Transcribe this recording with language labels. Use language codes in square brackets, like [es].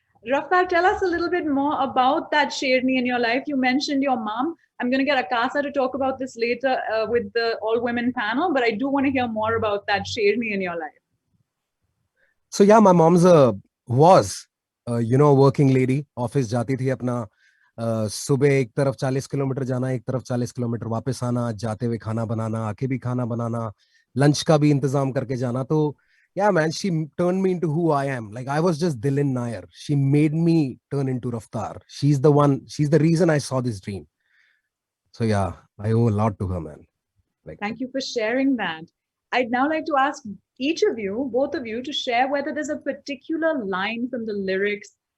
[en] Raftar, tell us a little bit more about that Sherni in your life. You mentioned your mom. I'm going to get Akasa to talk about this later with the all-women panel, but I do want to hear more about that Sherni in your life. So yeah, my mom's was working lady. [hi] Office jati thi apna सुबह एक तरफ 40 kilometre जाना, एक तरफ 40 kilometre वापस आना, जाते हुए खाना बनाना, आके भी खाना बनाना, लंच का भी इंतजाम करके जाना. [en] तो yeah, man, she turned me into who I am. Like, I was just Dilin Nair. She made me turn into Raftar. She's the reason I saw this dream. So yeah, I owe a lot to her, man. Like, thank you for sharing that. I'd now like to ask each of you, both of you, to share whether there's a particular line from the lyrics